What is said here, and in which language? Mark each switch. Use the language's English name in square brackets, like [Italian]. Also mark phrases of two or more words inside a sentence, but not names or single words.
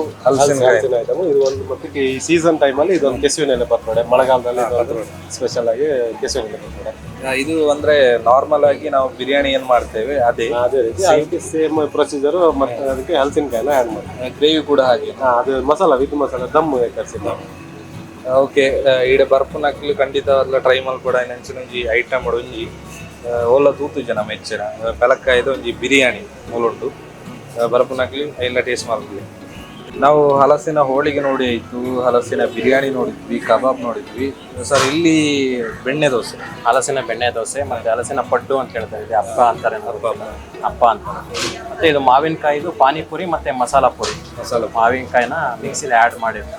[Kannada] ಹಲಸಿನ ಐಟಮ್ ಇದು ಒಂದು ಮತ್ತೆ ಈ [English] season timealli [Kannada] ಇದೊಂದು ಕೆಸುವಿನೆಲೆ ಬರ್ತದೆ ಮಳೆಗಾಲದಲ್ಲಿ ಸ್ಪೆಷಲ್ ಆಗಿ ಕೆಸುವಿನೆಲೆ ಬರ್ತದೆ ಇದು ಅಂದ್ರೆ ನಾರ್ಮಲ್ ಆಗಿ ನಾವು ಬಿರಿಯಾನಿ ಏನ್ ಮಾಡ್ತೇವೆ ಅದೇ ರೀತಿ ಅದಕ್ಕೆ [English] same procedure [Kannada] ಮತ್ತೆ ಅದಕ್ಕೆ ಹಲಸಿನಕಾಯಿನ ಆ್ಯಡ್ ಮಾಡ್ತೀವಿ ಗ್ರೇವಿ ಕೂಡ ಹಾಗೆ ಅದು ಮಸಾಲ ವಿತ್ ಮಸಾಲ ದಮ್ ಕರ್ಸಿ ನಾವು [Tulu] ಓಕೆ ಈಡ ಬರ್ಪು ನಕ್ಲಿ ಖಂಡಿತ ಟ್ರೈ ಮಲ್ಪಡ ನೆಂಚಿನೊಂಜಿ ಐಟಮ್ ಒಂಜಿ ಓಲ ತೂತು ಜನ ಮೆಚ್ಚರ ಪೆಲಕ್ಕಾಯ್ದು ಒಂಜಿ ಬಿರಿಯಾನಿ ಮೂಲುಂಟು ಬರ್ಪು ನಕ್ಲಿ [Kannada] ಎಲ್ಲ ಟೇಸ್ಟ್ ಮಾಡ್ತೀವಿ ನಾವು ಹಲಸಿನ ಹೋಳಿಗೆ ನೋಡಿ ಆಯ್ತು ಹಲಸಿನ ಬಿರಿಯಾನಿ ನೋಡಿದ್ವಿ ಕಬಾಬ್ ನೋಡಿದ್ವಿ ಸರ್ ಇಲ್ಲಿ ಬೆಣ್ಣೆ ದೋಸೆ ಹಲಸಿನ ಬೆಣ್ಣೆ ದೋಸೆ ಮತ್ತೆ ಹಲಸಿನ ಪಡ್ಡು ಅಂತ ಹೇಳ್ತಾ ಇದೆ ಅಪ್ಪ ಅಂತಾರೆ ಅಪ್ಪ ಅಂತಾರೆ ಮತ್ತೆ ಇದು ಮಾವಿನಕಾಯಿದು ಪಾನಿಪುರಿ ಮತ್ತೆ ಮಸಾಲ ಪುರಿ ಮಾವಿನಕಾಯಿನ ಮಿಕ್ಸಿಲಿ ಆ್ಯಡ್ ಮಾಡಿರ್ತೀವಿ